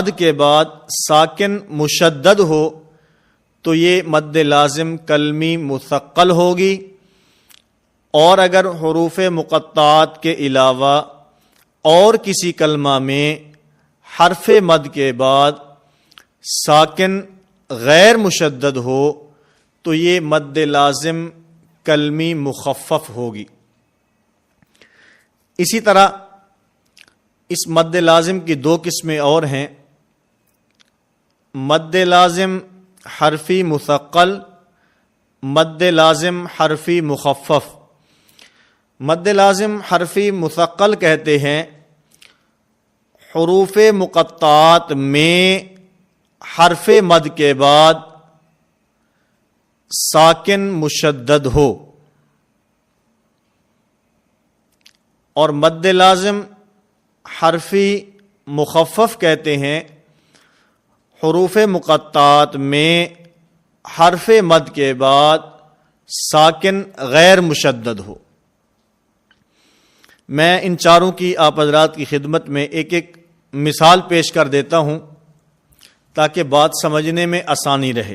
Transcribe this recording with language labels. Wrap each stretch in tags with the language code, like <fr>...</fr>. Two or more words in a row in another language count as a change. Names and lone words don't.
<ur>کے بعد ساکن مشدد ہو تو یہ مد لازم کلمی مثقل ہوگی، اور اگر حروف مقطعات کے علاوہ اور کسی کلمہ میں حرف مد کے بعد ساکن غیر مشدد ہو تو یہ مد لازم کلمی مخفف ہوگی۔ اسی طرح اس مد لازم کی 2 قسمیں اور ہیں: مد لازم حرفی مثقل، مد لازم حرفی مخفف۔ مد لازم حرفی مثقل کہتے ہیں حروف مقطعات میں حرف مد کے بعد ساکن مشدد ہو، اور مد لازم حرفی مخفف کہتے ہیں حروف مقطعات میں حرف مد کے بعد ساکن غیر مشدد ہو۔ میں ان چاروں کی آپ حضرات کی خدمت میں ایک ایک مثال پیش کر دیتا ہوں تاکہ بات سمجھنے میں آسانی رہے۔</ur>